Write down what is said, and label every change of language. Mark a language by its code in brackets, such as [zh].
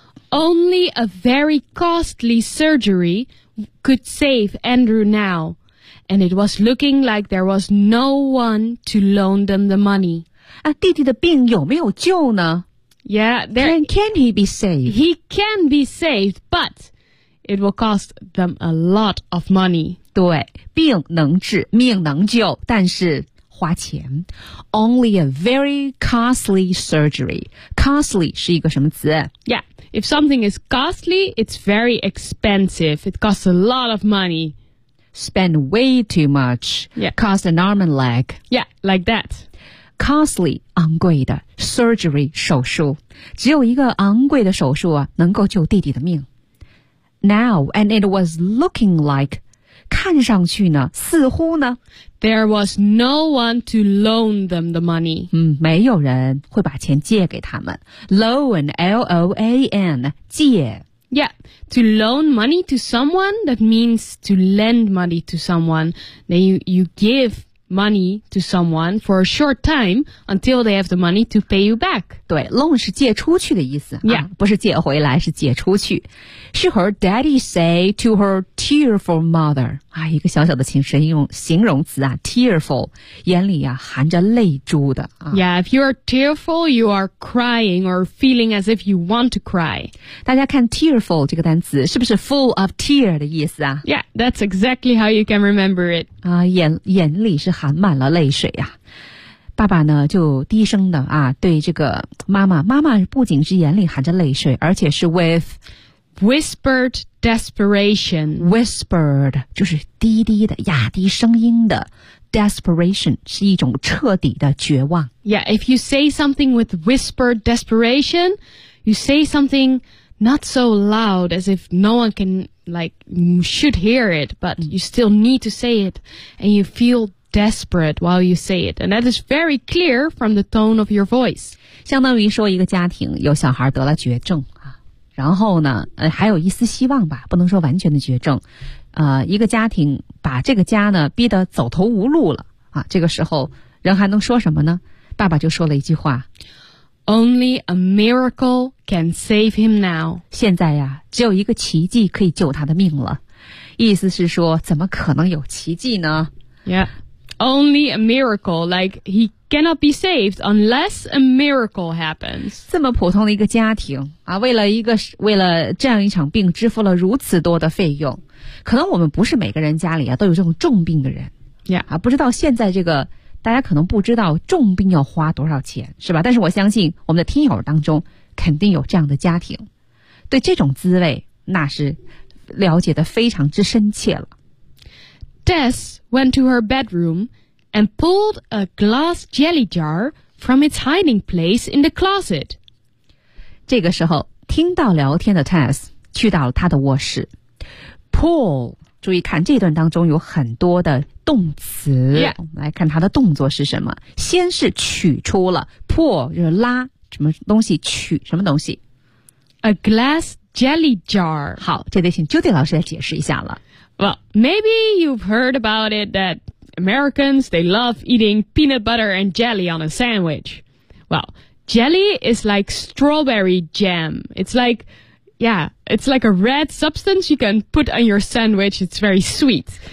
[en] Only a very costly surgery could save Andrew now. And it was looking like there was no one to loan them the money. [zh] 啊，弟弟的病有没有救呢？ [en] Yeah, there, can he be saved? He can be saved, but it will cost them a lot of money. [zh] 对，病能治，命能救，但是花钱。 [en] Only a very costly surgery. Costly [zh] 是一个什么词？ [en] Yeah, if something is costly, it's very expensive. It costs a lot of money. Spend way too much, yeah. Cost an arm and leg. Yeah, like that. [zh] Costly, 昂贵的 surgery, 手术。只有一个昂贵的手术啊，能够救弟弟的命。 [en] Now, and it was looking like, [zh] 看上去呢，似乎呢， [en] There was no one to loan them the money. [zh] 没有人会把钱借给他们。 Loan, L-O-A-N, 借。 [en] Yeah, to loan money to someone, that means to lend money to someone. Then you give money to someone for a short time until they have the money to pay you back. [zh] 对 ,loan 是借出去的意思。 [en] Yeah.、 [zh] 啊、不是借回来是借出去。 [en] She heard daddy say to her tearful mother,、 [zh] 啊、一个小小的形容词啊 ,tearful, 眼里啊含着泪珠的、啊。 [en] Yeah, if you are tearful, you are crying or feeling as if you want to cry. [zh] 大家看 tearful 这个单词是不是 [en] full of tear [zh] 的意思啊 [en] ?Yeah, that's exactly how you can remember it.、 [zh] 啊、眼里是含满了泪水啊。爸爸呢就低声的啊对这个妈妈不仅是眼里含着泪水，而且是 with [en] whispered desperation. [zh] Whispered, 就是低低的压低声音的 desperation, 是一种彻底的绝望。 [en] Yeah, if you say something with whispered desperation, you say something not so loud as if no one can, like, should hear it, but you still need to say it, and you feel desperate while you say it, and that is very clear from the tone of your voice. [zh] 相当于说一个家庭有小孩得了绝症然后呢还有一丝希望吧不能说完全的绝症一个家庭把这个家呢逼得走投无路了啊这个时候人还能说什么呢爸爸就说了一句话 [en] Only a miracle can save him now. [zh] 现在呀只有一个奇迹可以救他的命了。意思是说怎么可能有奇迹呢 [en] Yeah. Only a miracle, like he cannot be saved unless a miracle happens. [zh] 这么普通的一个家庭啊，为了这样一场病支付了如此多的费用，可能我们不是每个人家里啊都有这种重病的人。 [en] Yeah. [zh] 啊，不知道现在这个大家可能不知道重病要花多少钱，是吧？但是我相信我们的听友当中肯定有这样的家庭，对这种滋味那是了解的非常之深切了。 [en] Tess went to her bedroom and pulled a glass jelly jar from its hiding place in the closet. [zh] 这个时候听到聊天的 Tess 去到了她的卧室。 Pull, 注意看这段当中有很多的动词。 [en] Yeah. [zh] 来看她的动作是什么。先是取出了 pull, 就是拉什么东西取什么东西。 [en] A glass jelly jar. [zh] 好这得请 Judy 老师来解释一下了。 [en] Well, maybe you've heard about it that Americans, they love eating peanut butter and jelly on a sandwich. Well, jelly is like strawberry jam. It's like a red substance you can put on your sandwich. It's very sweet.